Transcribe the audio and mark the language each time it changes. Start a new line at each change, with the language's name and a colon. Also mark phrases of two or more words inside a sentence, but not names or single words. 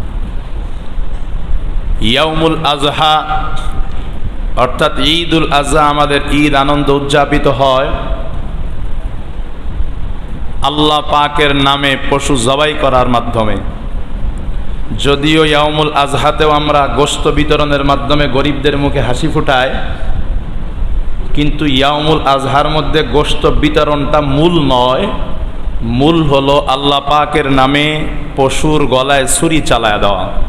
Bangla: ইয়াউমুল আজহা অর্থাৎ ঈদুল আজহা আমাদের ঈদ আনন্দ উদযাপিত হয় আল্লাহ পাকের নামে পশু জবাই করার মাধ্যমে। যদিও ইয়াউমুল আজহাতেও আমরা গোশত বিতরণের মাধ্যমে গরিবদের মুখে হাসি ফুটাই, কিন্তু ইয়াউমুল আজহার মধ্যে গোশত বিতরণটা মূল নয়। মূল হলো আল্লাহ পাকের নামে পশুর গলায় ছুরি চালায়া দেওয়া।